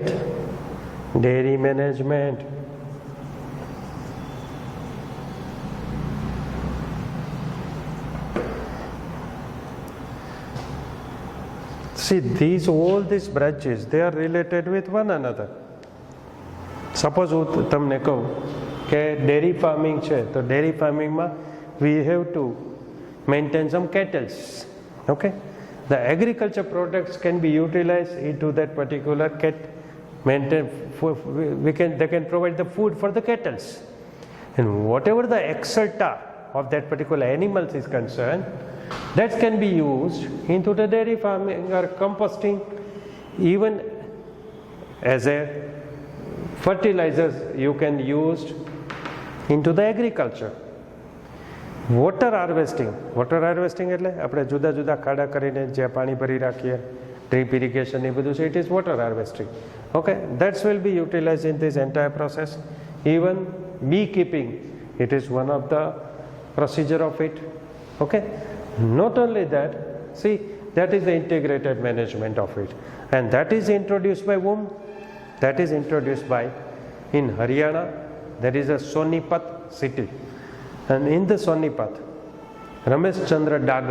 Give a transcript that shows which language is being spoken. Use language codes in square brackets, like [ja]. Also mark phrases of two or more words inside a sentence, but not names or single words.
[en] Dairy management. See, all these branches, they are related with one another. Suppose [gu] હું તમને કહું કે [en] dairy farming [gu] છે, તો [en] dairy farming માં we have to maintain some cattle. Okay, the agriculture products can be utilized into that particular maintain. They can provide the food for the cattle, and whatever the excerpta of that particular animals is concerned, that can be used into the dairy farming or composting, even as a fertilizers you can use into the agriculture. water harvesting [gu] એટલે આપણે જુદા જુદા ખાડા કરીને જે પાણી ભરી રાખીએ, [en] drip irrigation [gu] એ બધું છે, [en] it is water harvesting. Okay, that's will be utilize in this entire process. even bee keeping, it is one of the procedure of it. Okay, not only that, see, that is the integrated management of it, and that is introduced by whom? That is introduced by, in Haryana there is a Sonipat city, and in the Sonipat, Ramesh Chandra